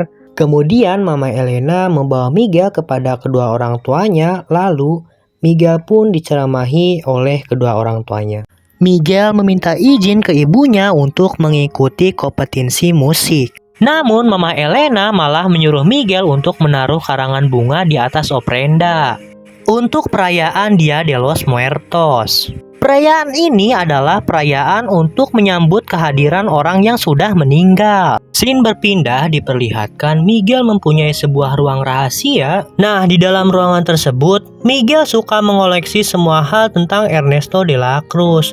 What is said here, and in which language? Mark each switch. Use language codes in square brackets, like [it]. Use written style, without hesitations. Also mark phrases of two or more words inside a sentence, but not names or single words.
[id] Kemudian Mama Elena membawa Miguel kepada kedua orang tuanya, lalu Miguel pun diceramahi oleh kedua orang tuanya. Miguel meminta izin ke ibunya untuk mengikuti kompetisi musik. Namun Mama Elena malah menyuruh Miguel untuk menaruh karangan bunga di atas ofrenda untuk perayaan Dia de los Muertos. Perayaan ini adalah perayaan untuk menyambut kehadiran orang yang sudah meninggal. Scene berpindah diperlihatkan Miguel mempunyai sebuah ruang rahasia. Nah, di dalam ruangan tersebut, Miguel suka mengoleksi semua hal tentang Ernesto de la Cruz.